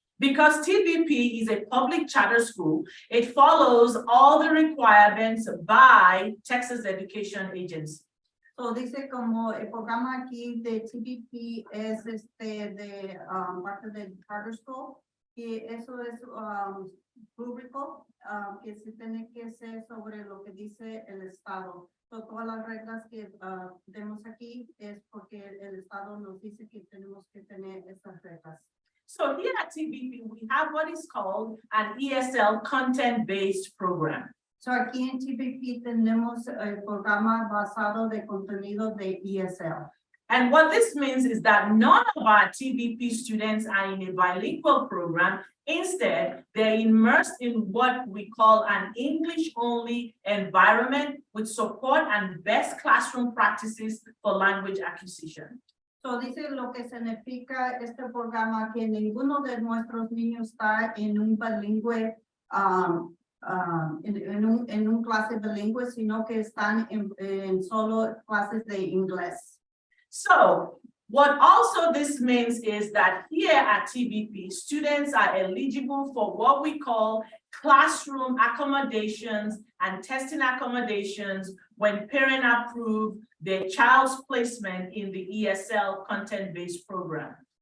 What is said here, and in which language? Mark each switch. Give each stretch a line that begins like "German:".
English: Because TBP is a public charter school, it follows all the requirements by Texas Education Agency.
Spanish: So dice como el programa aquí de TBP es de parte del charter school, que eso es público, que se tiene que hacer sobre lo que dice el Estado. So, todas las reglas que tenemos aquí es porque el Estado nos dice que tenemos que tener estas reglas.
English: So here at TBP, we have what is called an ESL content-based program.
Spanish: So aquí en TBP tenemos el programa basado de contenido de ESL.
English: And what this means is that none of our TBP students are in a bilingual program. Instead, they're immersed in what we call an English-only environment with support and best classroom practices for language acquisition.
Spanish: So dice lo que significa este programa que ninguno de nuestros niños está en un bilingüe, en un clase bilingüe, sino que están en solo clases de inglés.
English: So what also this means is that here at TBP, students are eligible for what we call classroom accommodations and testing accommodations when parents approve their child's placement in the ESL content-based program.